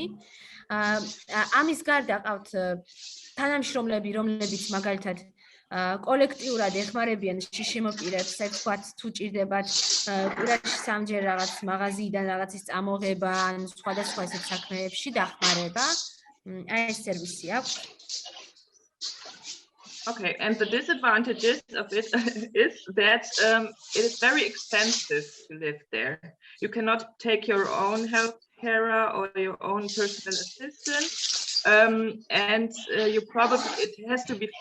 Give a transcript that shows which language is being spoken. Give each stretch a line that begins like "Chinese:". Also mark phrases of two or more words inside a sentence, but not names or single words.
Georgian: ამის გარდა ყავთ თანამშრომლები, რომლებიც მაგალითად კოლექტიურად ეხმარებიან შიშიმო პირებს, ასე ვთქვათ, თუ ჭირდებათ კვირაში 3-ჯერ რაღაც მაღაზიიდან რაღაცის წამოღება ან სხვადასხვა ესეთ საქმეებში დახმარება. აი ეს სერვისი აქვს.
English: Okay, and the disadvantages of it is that it is very expensive to live there. You cannot take your own health carer or your own personal assistant, and it has to be